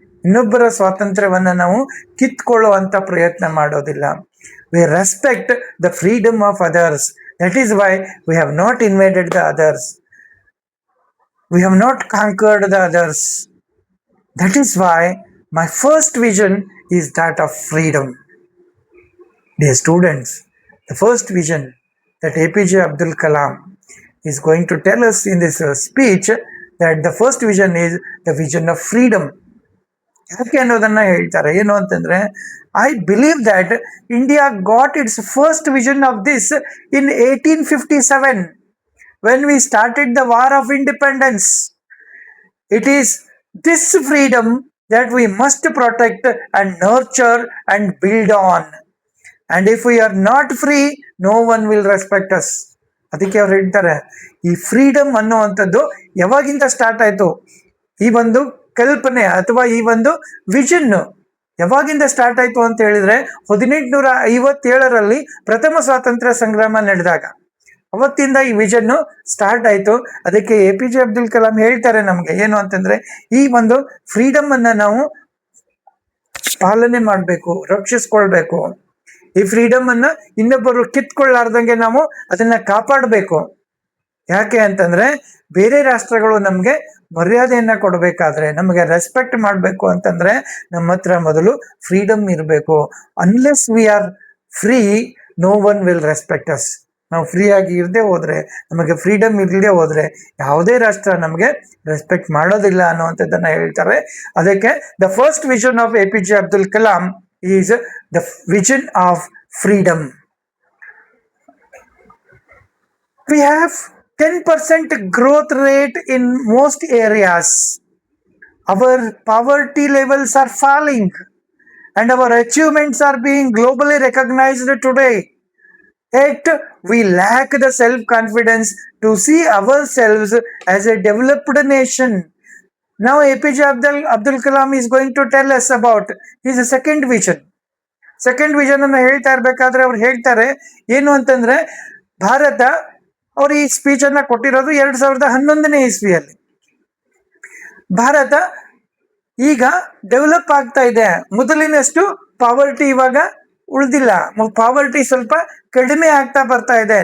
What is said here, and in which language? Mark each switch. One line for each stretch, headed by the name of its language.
Kannada: ಇನ್ನೊಬ್ಬರ ಸ್ವಾತಂತ್ರ್ಯವನ್ನ ನಾವು ಕಿತ್ಕೊಳ್ಳುವಂತ ಪ್ರಯತ್ನ ಮಾಡೋದಿಲ್ಲ.
English: We respect the freedom of others. That is why we have not invaded the others, we have not conquered the others. That is why my first vision is that of freedom. Dear students, the first vision that APJ Abdul Kalam is going to tell us in this speech, that the first vision is the vision of freedom.
Kannada: ಯಾಕೆ ಅನ್ನೋದನ್ನ ಹೇಳ್ತಾರೆ. ಏನು ಅಂತಂದ್ರೆ,
English: I believe that India got its first vision of this in 1857 when we started the war of independence. It is this freedom that we must protect and nurture and build on. And if we are not free, no one will respect us.
Kannada: ಅದಕ್ಕೆ ಅವ್ರು ಹೇಳ್ತಾರೆ, ಈ freedom ಅನ್ನುವಂಥದ್ದು ಯಾವಾಗಿಂದ start ಆಯ್ತು, ಈ ಒಂದು ಕಲ್ಪನೆ ಅಥವಾ ಈ ಒಂದು ವಿಷನ್ ಯಾವಾಗಿಂದ ಸ್ಟಾರ್ಟ್ ಆಯ್ತು ಅಂತ ಹೇಳಿದ್ರೆ 1857ರಲ್ಲಿ ಪ್ರಥಮ ಸ್ವಾತಂತ್ರ್ಯ ಸಂಗ್ರಾಮ ನಡೆದಾಗ ಅವತ್ತಿಂದ ಈ ವಿಷನ್ ಸ್ಟಾರ್ಟ್ ಆಯ್ತು. ಅದಕ್ಕೆ APJ ಅಬ್ದುಲ್ ಕಲಾಂ ಹೇಳ್ತಾರೆ ನಮ್ಗೆ ಏನು ಅಂತಂದ್ರೆ, ಈ ಒಂದು ಫ್ರೀಡಮ್ ಅನ್ನ ನಾವು ಪಾಲನೆ ಮಾಡಬೇಕು, ರಕ್ಷಿಸ್ಕೊಳ್ಬೇಕು. ಈ ಫ್ರೀಡಮ್ ಅನ್ನ ಇನ್ನೊಬ್ಬರು ಕಿತ್ಕೊಳ್ಳಾರ್ದಂಗೆ ನಾವು ಅದನ್ನ ಕಾಪಾಡಬೇಕು. ಯಾಕೆ ಅಂತಂದ್ರೆ ಬೇರೆ ರಾಷ್ಟ್ರಗಳು ನಮ್ಗೆ ಮರ್ಯಾದೆಯನ್ನ ಕೊಡಬೇಕಾದ್ರೆ, ನಮಗೆ ರೆಸ್ಪೆಕ್ಟ್ ಮಾಡಬೇಕು ಅಂತಂದ್ರೆ ನಮ್ಮ ಹತ್ರ ಮೊದಲು ಫ್ರೀಡಮ್ ಇರಬೇಕು.
English: Unless we are free, no one will respect us.
Kannada: ನಾವು ಫ್ರೀ ಆಗಿ ಇರದೆ ಹೋದ್ರೆ, ನಮಗೆ ಫ್ರೀಡಮ್ ಇರದೆ ಹೋದ್ರೆ ಯಾವುದೇ ರಾಷ್ಟ್ರ ನಮಗೆ ರೆಸ್ಪೆಕ್ಟ್ ಮಾಡೋದಿಲ್ಲ ಅನ್ನುವಂಥದ್ದನ್ನ ಹೇಳ್ತಾರೆ. ಅದಕ್ಕೆ
English: The first vision of APJ Abdul Kalam is the vision of freedom. We have 10% growth rate in most areas. Our poverty levels are falling and our achievements are being globally recognized today. Yet we lack the self-confidence to see ourselves as a developed nation. Now APJ Abdul Kalam is going to tell us about his second vision.
Kannada: Second vision ಅನ್ನು ಹೇಳ್ತಾ ಇರ್ಬೇಕಾದ್ರೆ ಅವ್ರು ಹೇಳ್ತಾರೆ ಏನು ಅಂತಂದ್ರೆ, ಭಾರತ, ಅವ್ರು ಈ speech ಅನ್ನ ಕೊಟ್ಟಿರೋದು 2011ನೇ ಇಸ್ವಿಯಲ್ಲಿ. ಭಾರತ ಈಗ ಡೆವಲಪ್ ಆಗ್ತಾ ಇದೆ, ಮೊದಲಿನಷ್ಟು ಪಾವರ್ಟಿ ಇವಾಗ ಉಳಿದಿಲ್ಲ, ಪಾವರ್ಟಿ ಸ್ವಲ್ಪ ಕಡಿಮೆ ಆಗ್ತಾ ಬರ್ತಾ ಇದೆ.